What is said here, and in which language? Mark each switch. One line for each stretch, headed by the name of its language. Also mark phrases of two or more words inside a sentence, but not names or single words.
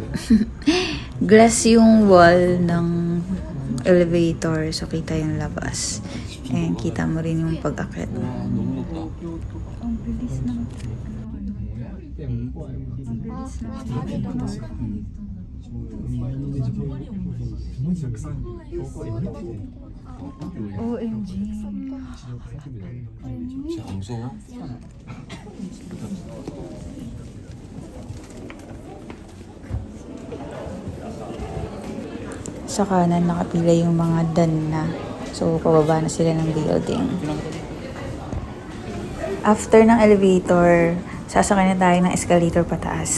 Filipino: Glass yung wall ng elevator. So, kita yung labas. Ayan, kita mo rin yung pag-akyat. Ang bilis ng... Ang bilis ng... OMG.
Korean: 진짜 안 무서워?
Filipino: Sa kanan nakapila yung mga dan na. So, pababa na sila ng building. After ng elevator, sasakay na tayo ng escalator pataas.